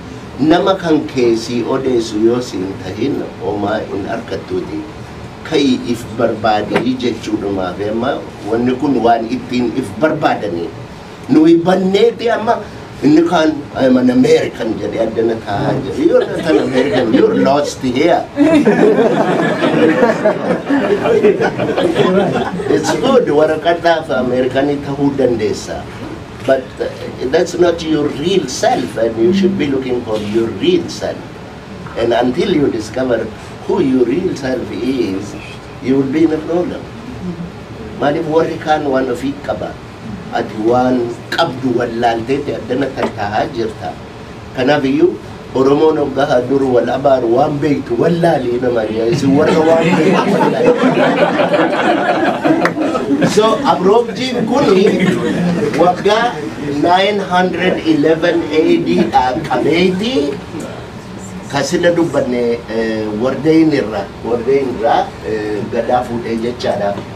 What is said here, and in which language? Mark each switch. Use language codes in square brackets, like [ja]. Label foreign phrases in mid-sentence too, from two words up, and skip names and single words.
[om] Nama kan keessii odeessu yoo siin tahin homaa hin argattuuti. Kai if barbaadanii jechuudhumaaf amma wanni kun waan ittiin if barbaadanii nuyi banneeti amma inni kan [en] I'm an American [om] jedhee addana taa'aa jira. [en] You're not an American, you're lost here. It's good [om] waraqataaf Amerikanii ta'uu dandeessa. [en] But that's not your real self and you should be looking for your real self. And until you discover who your real self is, you will be in a problem. [om] Maaliif warri kaan waan ofii qaba. Ati waan qabdu wallaalteeti addana taa'aa jirta. Kanaaf iyyuu Oromoon hoggaa dur wal abaaru waan beektu wallaalii nama jaayisi warra waan beektu wallaalii. So Abroobjiin kuni waggaa 911 AD qabeeti kasila dubbanne Wardeen irraa gadaa fuudhee jechaadha.